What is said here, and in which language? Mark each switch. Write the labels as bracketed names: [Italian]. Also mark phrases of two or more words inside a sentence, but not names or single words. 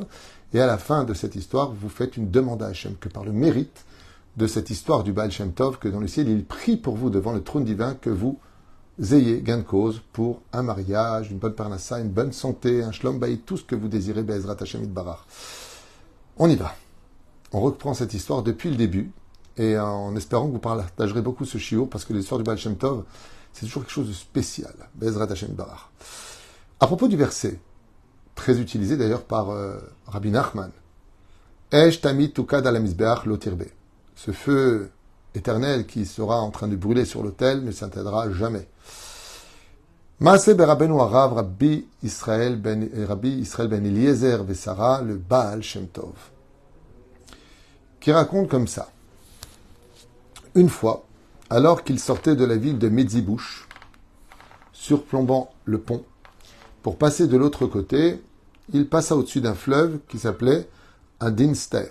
[French] Et à la fin de cette histoire, vous faites une demande à Hachem que par le mérite de cette histoire du Baal Shem Tov, que dans le ciel, il prie pour vous devant le trône divin que vous ayez gain de cause pour un mariage, une bonne parnassa, une bonne santé, un [Hebrew] שלום בית, [French] tout ce que vous désirez, [Hebrew] בעזרת השם יתברך. [French] On y va. On reprend cette histoire depuis le début et en espérant que vous partagerez beaucoup ce shiur parce que l'histoire du Baal Shem Tov, c'est toujours quelque chose de spécial. [Hebrew] בעזרת השם יתברך. [French] À propos du verset, très utilisé d'ailleurs par Rabbi Nachman, [Hebrew] אש תמיד תוקד על המזבח לא תכבה. [French] Ce feu éternel qui sera en train de brûler sur l'autel ne s'éteindra jamais. [Hebrew] מעשה ברבנו הרב Rabbi Israël ben Eliezer vesara, le Baal Shem Tov, [French] qui raconte comme ça. Une fois, alors qu'il sortait de la ville de Medzibouch, surplombant le pont, pour passer de l'autre côté, il passa au-dessus d'un fleuve qui s'appelait un Dinster.